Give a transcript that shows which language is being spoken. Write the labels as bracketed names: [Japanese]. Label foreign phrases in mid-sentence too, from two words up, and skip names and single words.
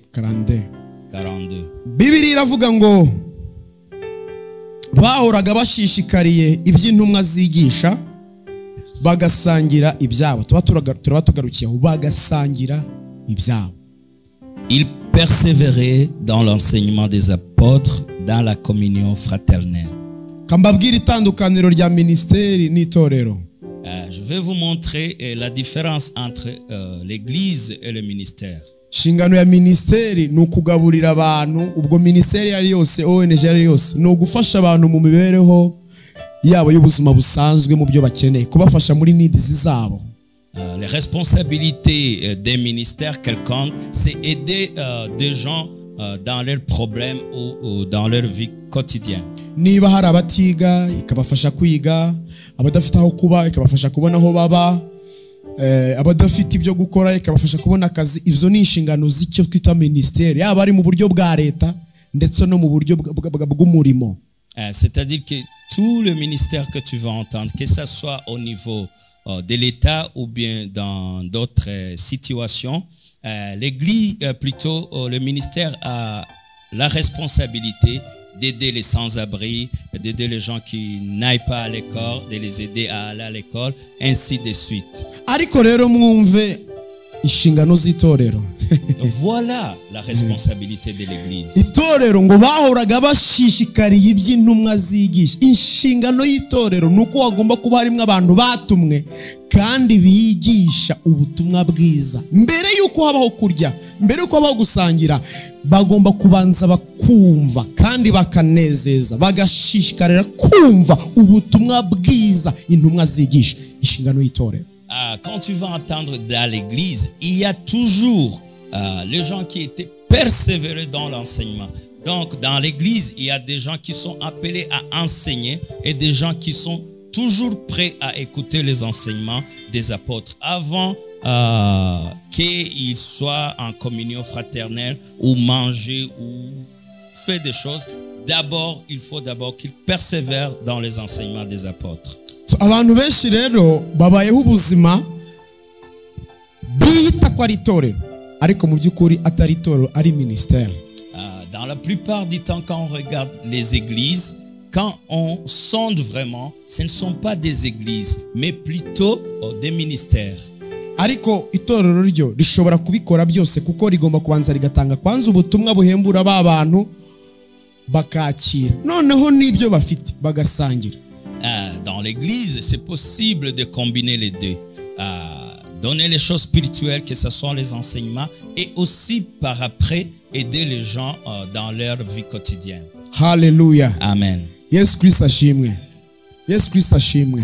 [Kinyarwanda] 42. 42. Bibiri iravuga ngo bahoraga bashishikariye iby'intumwa zigisha bagasangira ibyabo. Turaba tugarukiyeho bagasangira ibyabo. [French] Il persévérait dans l'enseignement des apôtres, dans la communion fraternelle. [Kinyarwanda] Kambabwira itandukaniro rya ministeri n'itorero. [French] Je vais vous montrer la différence entre l'église et le ministère. [Kinyarwanda] Shingano ya ministeri ni ukugaburira abantu. Ubwo ministeri yari yose, ONG yari yose, ni ugufasha abantu mu mibereho yabo y'ubuzima busanzwe mu byo bakeneye, kubafasha muri needs zabo. [French] Les responsabilités des ministères quelconques, c'est aider des gens dans leurs problèmes ou dans leur vie quotidienne. [Kinyarwanda] Niba hari abatiga ikabafasha kwiga, abadafite aho kuba ikabafasha kubona aho baba, abadafite ibyo gukora ikabafasha kubona akazi. Ivyo ni inshingano z'icyo twita ministeri, yaba ari mu buryo bwa leta ndetse no mu buryo bw'umurimo. [French] C'est-à-dire que tout le ministère que tu vas entendre, que ça soit au niveau de l'État ou bien dans d'autres situations, l'église, plutôt le ministère a la responsabilité d'aider les sans-abri, d'aider les gens qui n'aillent pas à l'école, de les aider à aller à l'école, ainsi de suite. [Kinyarwanda] Ariko rero mwumve inshingano z'itorero. [French] Voilà la responsabilité de l'église. [Kinyarwanda] Itorero ngo bahoraga bashishikariye iby'intumwa zigisha. Inshingano y'itorero nuko wagomba kuba harimo abantu batumwe kandi bigisha ubutumwa bwiza. Mbere yuko habaho kurya, mbere yuko habaho gusangira, bagomba kubanza bakumva kandi bakanezeza, bagashishikarira kumva ubutumwa bwiza intumwa zigisha. Inshingano y'itorero. [French] Quand tu vas entendre dans l'église, il y a toujours les gens qui étaient persévérés dans l'enseignement. Donc, dans l'église, il y a des gens qui sont appelés à enseigner et des gens qui sont toujours prêts à écouter les enseignements des apôtres avant qu'ils soient en communion fraternelle ou manger ou faire des choses. D'abord, il faut qu'ils persévèrent dans les enseignements des apôtres. [Kinyarwanda] Abantu benshi rero babayeho ubuzima bita ko ari itorero, ariko mu by'ukuri atari itorero, ari ministère. [French] Dans la plupart du temps, quand on regarde les églises, quand on sonde vraiment, ce ne sont pas des églises, mais plutôt des ministères. [Kinyarwanda] Ariko itorero ryo rishobora kubikora byose kuko rigomba kubanza rigatanga kwanza ubutumwa buhembura ba bantu bakakira, noneho n'ibyo bafite bagasangira. [French] Dans l'église, c'est possible de combiner les deux. Donner les choses spirituelles, que ce soit les enseignements, et aussi par après aider les gens dans leur vie quotidienne. [Kinyarwanda] Hallelujah. Amen. Yesu Kristo ashimwe. Yesu Kristo ashimwe.